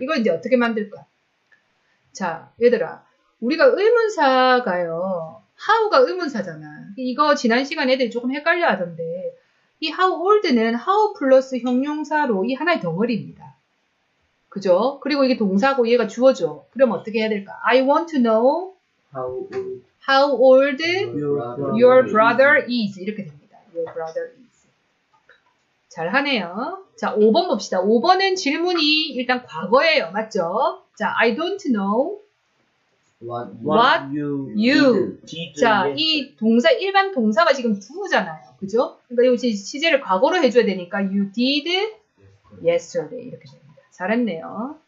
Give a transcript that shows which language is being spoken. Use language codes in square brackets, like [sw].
[ko] 이거 이제 어떻게 만들까? 자, 얘들아. 우리가 의문사가요. how가 의문사잖아. 이거 지난 시간에 애들이 조금 헷갈려 하던데 이 how old는 how 플러스 형용사로 이 하나의 덩어리입니다. 그죠? 그리고 이게 동사고 얘가 주어죠. 그럼 어떻게 해야 될까? [en] I want to know how old your brother is. [ko] 이렇게 됩니다. [en] Your brother is. [ko] 잘 하네요. 자, 5번 봅시다. 5번은 질문이 일단 과거예요. 맞죠? 자, [en] I don't know what you. [ko] 자, 이 동사, 일반 동사가 지금 do잖아요. 그죠? 그러니까 이 시제를 과거로 해줘야 되니까 [en] you did yesterday. [ko] 이렇게 됩니다. 잘했네요.